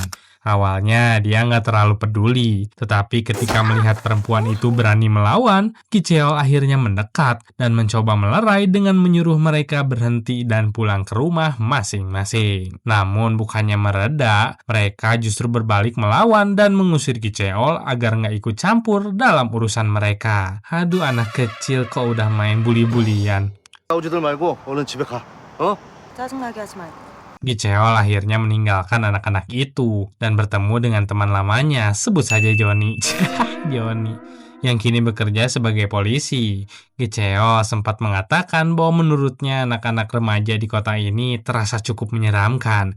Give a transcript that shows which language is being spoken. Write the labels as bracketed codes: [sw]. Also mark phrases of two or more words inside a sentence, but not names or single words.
[id] Awalnya dia nggak terlalu peduli, tetapi ketika melihat perempuan itu berani melawan, Gicheol akhirnya mendekat dan mencoba melerai dengan menyuruh mereka berhenti dan pulang ke rumah masing-masing. Namun bukannya mereda, mereka justru berbalik melawan dan mengusir Gicheol agar nggak ikut campur dalam urusan mereka. Aduh, anak kecil kok udah main bully-bulian. [ko] 싸우지들 말고 얼른 집에 가. 어? 짜증나게 하지 말고. [id] Gicheol akhirnya meninggalkan anak-anak itu dan bertemu dengan teman lamanya, sebut saja Johnny. Johnny, yang kini bekerja sebagai polisi. Gicheol sempat mengatakan bahwa menurutnya anak-anak remaja di kota ini terasa cukup menyeramkan.